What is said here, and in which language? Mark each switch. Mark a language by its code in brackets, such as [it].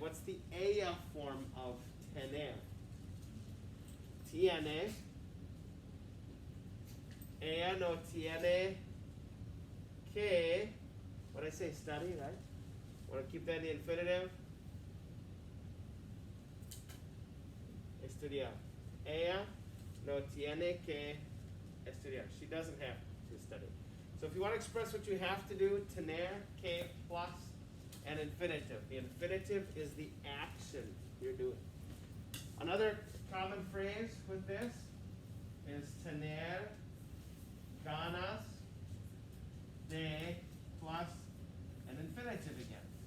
[en] What's the ella form of tener? Tiene. [es] Ella no tiene que, [en] what did I say, study, right? Want to keep that in the infinitive? [es] Estudiar. Ella no tiene que estudiar. [en] She doesn't have to study. So if you want to express what you have to do, tener, que, plus an infinitive. The infinitive is the action you're doing. Another common phrase with this is [es] tener ganas de [en] plus an infinitive again.